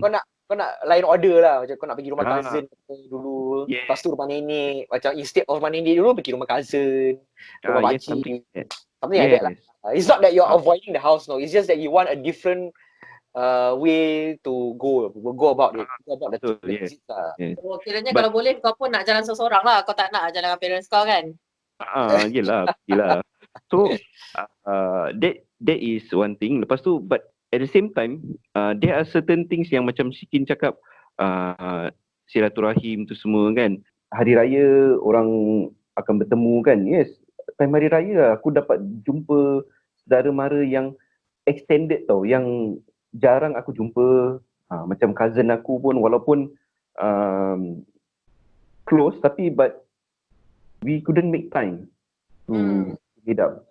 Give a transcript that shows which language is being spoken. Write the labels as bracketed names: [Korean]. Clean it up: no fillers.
[Malay] Kau nak lain order lah. Macam kau nak pergi rumah cousin dulu. [English] Yeah. [Malay] Lepas tu rumah nenek. Macam instead of rumah nenek dulu, pergi rumah cousin. Rumah [English] Yes, [Malay] pakcik. [English] something like that. Something like that lah. It's not that you're avoiding the house, no. It's just that you want a different way to go about it. Go about the visit lah. Yes. [Malay] Oh, kiranya kalau boleh kau pun nak jalan seorang lah. Kau tak nak jalan dengan parents kau kan? Yelah. [English] So that is one thing. [Malay] Lepas tu, [English] but at the same time, there are certain things [Malay] yang macam Shikin cakap, silaturahim tu semua kan. Hari raya orang akan bertemu kan. Yes, time hari raya aku dapat jumpa saudara mara yang extended tau, yang jarang aku jumpa. Macam cousin aku pun walaupun close tapi [English] but we couldn't make time to meet up.